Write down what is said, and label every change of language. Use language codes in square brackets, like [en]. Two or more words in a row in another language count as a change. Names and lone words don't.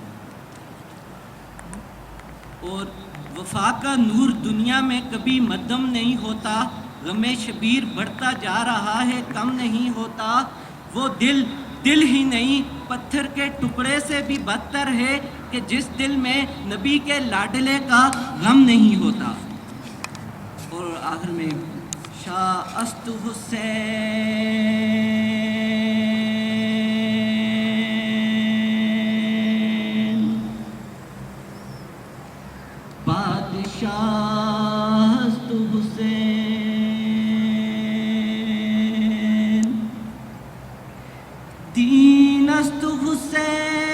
[ur] اور وفا کا نور دنیا میں کبھی مدھم نہیں ہوتا، غم شبیر بڑھتا جا رہا ہے کم نہیں ہوتا. وہ دل ہی نہیں پتھر کے ٹکڑے سے بھی بدتر ہے کہ جس دل میں نبی کے لاڈلے کا غم نہیں ہوتا. اور آخر میں [fa] شاہ است حسین بادشاہ است حسین دین است حسین